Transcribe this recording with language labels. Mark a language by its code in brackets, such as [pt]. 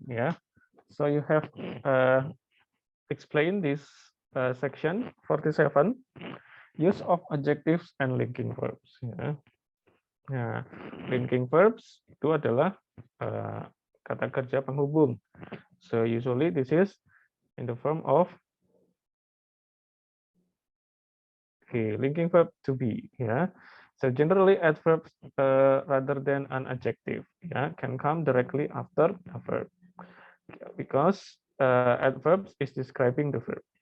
[en] Yeah, so you have explained this section 47, use of adjectives and linking verbs. [id] Ya. Nah, linking verbs itu adalah kata kerja penghubung. [en] So usually this is in the form of linking verb to be. Yeah. So generally adverbs rather than an adjective, can come directly after a verb, because adverbs is describing the verb.